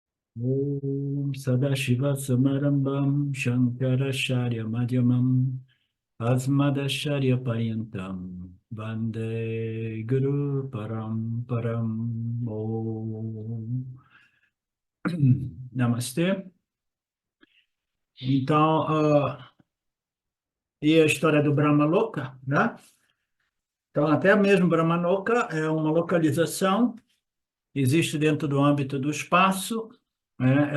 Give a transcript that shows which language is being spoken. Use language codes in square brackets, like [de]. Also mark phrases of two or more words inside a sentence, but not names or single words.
[sa] Om Sadashiva Samarambam Shankaracharya Madhyamam Asmadacharya Paryantam Vande Guru Param Om. [pt] Namastê. Então, e a história do Brahmaloka, né? Então, até mesmo Brahmaloka é uma localização, existe dentro do âmbito do espaço, né?